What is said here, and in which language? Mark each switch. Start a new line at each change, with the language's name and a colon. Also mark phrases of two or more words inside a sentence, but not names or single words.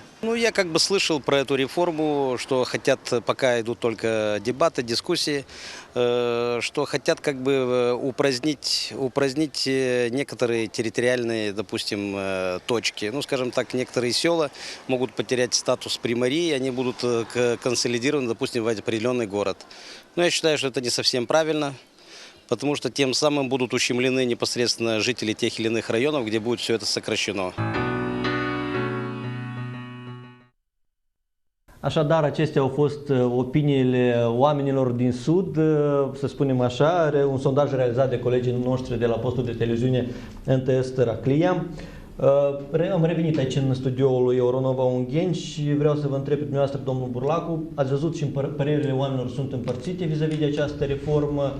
Russian: Ну, я как бы слышал про эту реформу, что хотят, пока идут только дебаты, дискуссии, что хотят как бы упразднить некоторые территориальные, допустим, точки. Ну, скажем так, некоторые села могут потерять статус примарии, они будут консолидированы, допустим, в определенный город. Но я считаю, что это не совсем правильно, потому что тем самым будут ущемлены непосредственно жители тех или иных районов, где будет все это сокращено.
Romanian: Așadar, acestea au fost opiniile oamenilor din Sud, să spunem așa, un sondaj realizat de colegii noștri de la postul de televiziune NTS Tăraclia. Am revenit aici în studioul lui Euronova Ungheni și vreau să vă întreb pe dumneavoastră, domnul Burlacu, ați văzut și părerile oamenilor sunt împărțite vis-a-vis de această reformă.